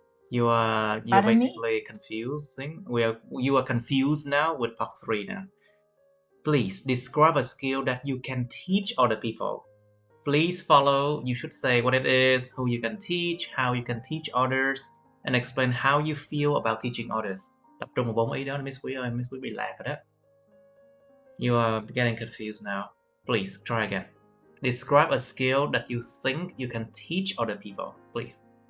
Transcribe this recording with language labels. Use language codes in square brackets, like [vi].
[en] You are basically confusing. You are confused now with part 3 now. Please describe a skill that you can teach other people. Please follow. You should say what it is, who you can teach, how you can teach others, and explain how you feel about teaching others. [vi] Tập trung vào 4 ý đó, Miss Quý ơi, Miss Quý bị lạc rồi đó. [en] You are getting confused now. Please try again. Describe a skill that you think you can teach other people, please.